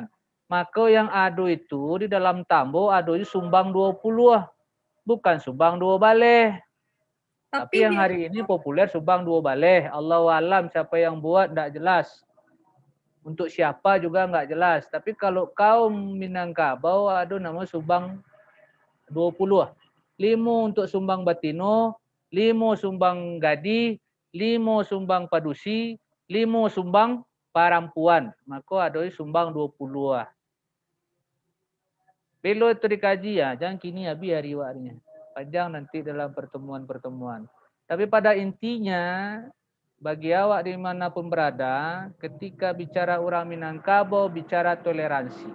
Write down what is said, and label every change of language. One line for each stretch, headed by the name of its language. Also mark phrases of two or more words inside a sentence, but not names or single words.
Indonesian: Maka yang ado itu di dalam tambo ado itu sumbang 20, bukan sumbang 2 baleh. Tapi yang hari ini populer sumbang 2 baleh.
Arabic: Allahu alam
Indonesian: siapa yang buat tidak jelas. Untuk siapa juga nggak jelas. Tapi kalau kaum Minangkabau ada nama sumbang 20. 5 untuk sumbang batino, 5 sumbang gadi, 5 sumbang padusi, 5 sumbang parampuan. Maka ada sumbang 20. Belo itu dikaji ya, jangan kini biar riwayatnya. Panjang nanti dalam pertemuan-pertemuan. Tapi pada intinya bagi awak dimanapun berada, ketika bicara orang Minangkabau, bicara toleransi.